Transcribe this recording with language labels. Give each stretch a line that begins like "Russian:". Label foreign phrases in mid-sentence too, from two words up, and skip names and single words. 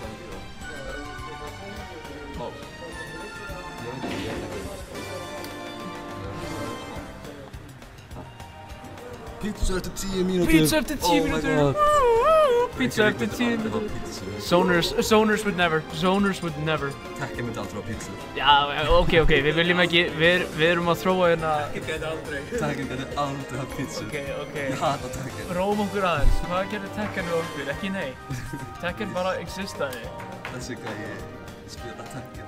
Icelandic: Pizza eftir 10 mínútur. Pizza eftir 10 mínútur. Pizza eftir 10 mínútur.
English: Zoners would never.
Icelandic: Tekken myndi aldrei á pizza. Já, ok, við viljum ekki, við erum að þróa hérna. Tekken myndi aldrei á pizza. Ok. Ég hata Tekken. Róum okkur aðeins, hvað gerði Tekken við okkur? Ekki nei. Tekken bara existaði. Þessi gæi spila Tekken.